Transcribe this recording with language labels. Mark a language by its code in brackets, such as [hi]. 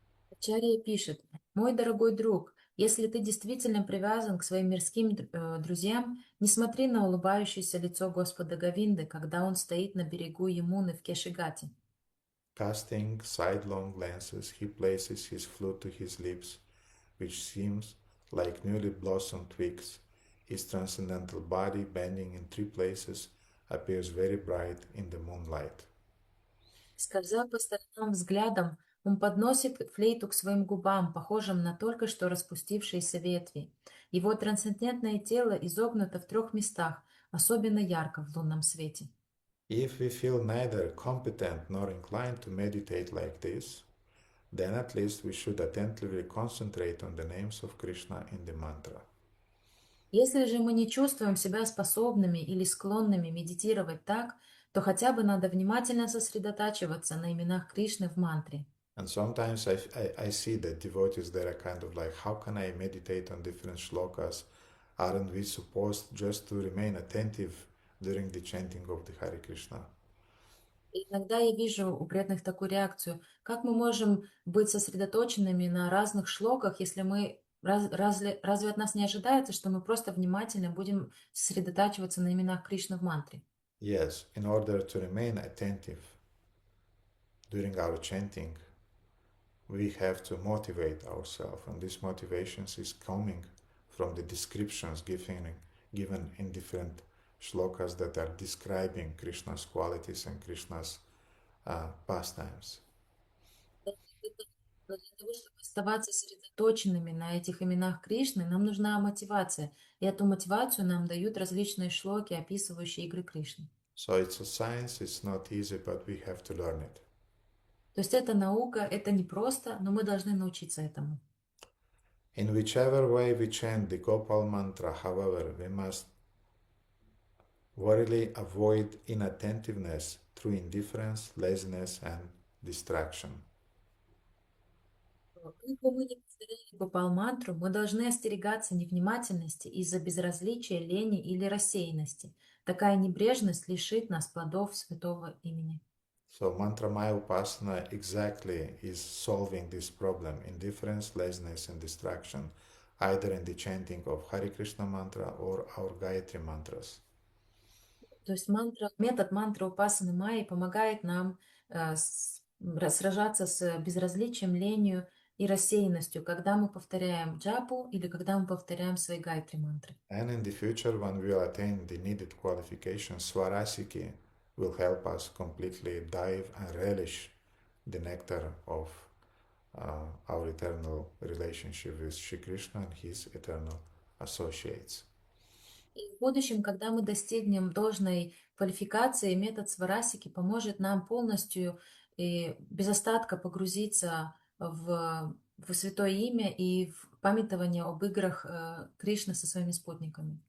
[ru] Ачарья пишет: «Мой дорогой друг, если ты действительно привязан к своим мирским друзьям, не смотри на улыбающееся лицо Господа Говинды, когда он стоит на берегу Ямуны в Кешигате». [en] Casting sidelong glances, he places his flute to his lips, which seems like newly blossomed twigs. His transcendental body, bending in 3 places, appears very bright in the moonlight. [ru] Скользя по сторонам взглядом, он подносит флейту к своим губам, похожим на только что распустившиеся ветви. Его трансцендентное тело изогнуто в 3 местах, особенно ярко в лунном свете. [en] If we feel neither competent nor inclined to meditate like this, then at least we should attentively concentrate on the names of Krishna in the mantra. [ru] Если же мы не чувствуем себя способными или склонными медитировать так, то хотя бы надо внимательно сосредотачиваться на именах Кришны в мантре. [en] And sometimes I see that devotees, they're kind of like, how can I meditate on different shlokas? Aren't we supposed just to remain attentive during the chanting of the Hare Krishna? [ru] И иногда я вижу у преданных такую реакцию. Как мы можем быть сосредоточенными на разных шлоках, если разве от нас не ожидается, что мы просто внимательно будем сосредотачиваться на именах Кришны в мантре? [en] Yes, in order to remain attentive during our chanting, we have to motivate ourselves, and this motivation is coming from the descriptions given in different shlokas that are describing Krishna's qualities and Krishna's pastimes. [ru] Но для того, чтобы оставаться сосредоточенными на этих именах Кришны, нам нужна мотивация. И эту мотивацию нам дают различные шлоки, описывающие игры Кришны. [en] So it's a science, it's not easy, but we have to learn it. [ru] То есть это наука, это непросто, но мы должны научиться этому. [en] In whichever way we chant the Gopal mantra, however, we must warily avoid inattentiveness through indifference, laziness, and distraction. [ru] Как бы мы ни повторяли Гопал-мантру, мы должны остерегаться невнимательности из-за безразличия, лени или рассеянности. Такая небрежность лишит нас плодов святого имени. [en] So mantra maya upasana exactly is solving this problem, indifference, laziness, and distraction, either in the chanting of Hare Krishna mantra or our Gayatri mantras. [ru] То есть метод мантры Упасаны Майи помогает нам сражаться с безразличием, ленью и рассеянностью, когда мы повторяем джапу или когда мы повторяем свои гайатри мантры. And in the future, when we will attain the needed qualifications, Swarasiki will help us completely dive and relish the nectar of our eternal relationship with Shri Krishna and his eternal associates. И в будущем, когда мы достигнем должной квалификации, метод сварасики поможет нам полностью и без остатка погрузиться в святое имя и в памятование об играх Кришны со своими спутниками.